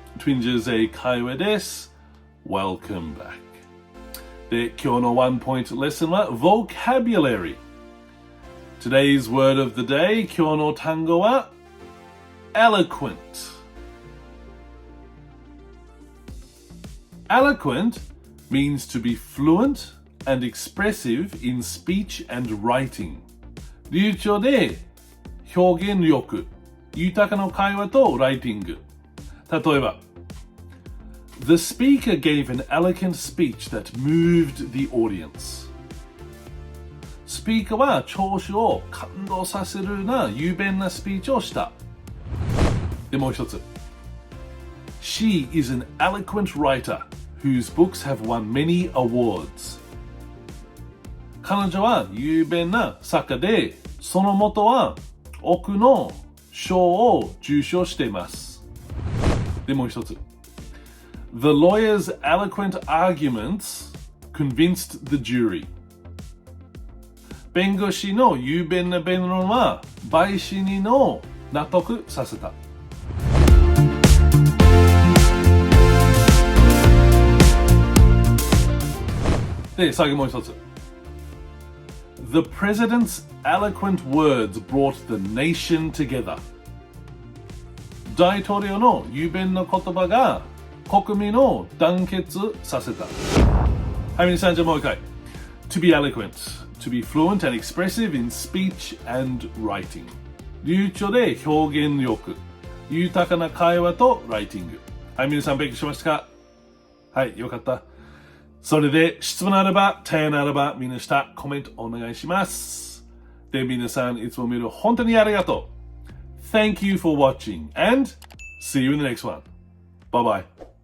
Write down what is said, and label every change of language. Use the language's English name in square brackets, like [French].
[Japanese] Twinges 英会話です。 [English] Welcome back。 [Japanese] で、今日のワンポイントレッスンは Vocabulary。 [English] Today's word of the day, [Japanese] 今日の単語は Eloquent. [English] Eloquent means to be fluent and expressive in speech and writing. [Japanese] 流暢で表現力、豊かな会話とライティング。 [English] 例えば、The speaker gave an eloquent speech that moved the audience. [Japanese] スピーカーは聴衆を感動させるような雄弁なスピーチをした。で、もう一つ。 [English] She is an eloquent writer whose books have won many awards. [Japanese] 彼女は雄弁な作家で、その元は多くの賞を受賞しています。で、もう一つ。 [English] The lawyer's eloquent arguments convinced the jury. [Japanese] 弁護士の雄弁な弁論は陪審人を納得させた。で、最後もう一つ。 [English] The president's eloquent words brought the nation together. [Japanese] 大統領の雄弁な言葉が国民を団結させた。はい、皆さん、じゃあもう一回。 [English] To be eloquent, to be fluent and expressive in speech and writing. [Japanese] 流暢で表現力、豊かな会話とライティング。はい、皆さん勉強しましたか？はい、よかった。それで質問あれば、提案あれば、みんな下コメントお願いします。で、皆さんいつも見る本当にありがとう。 [English] Thank you for watching and see you in the next one. Bye bye.